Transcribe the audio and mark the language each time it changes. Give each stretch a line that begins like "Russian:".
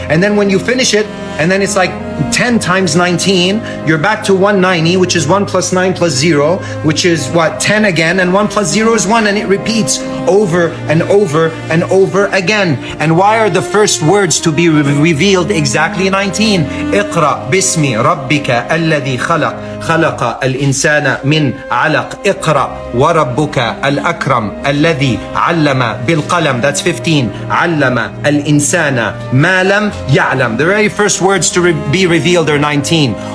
English: And then when you finish it, and then it's like 10 times 19, you're back to 190, which is 1 plus 9 plus 0, which is what? 10 again, and 1 plus 0 is 1, and it repeats over and over and over again. And why are the first words to be revealed exactly 19?
Arabic: اقرأ باسم ربك الذي خلق خلق الإنسان من علق اقرأ وربك الأكرم الذي علم بالقلم.
English: That's 15.
Arabic: علم الإنسان ما لم يعلم.
English: The very first words to be revealed are 19.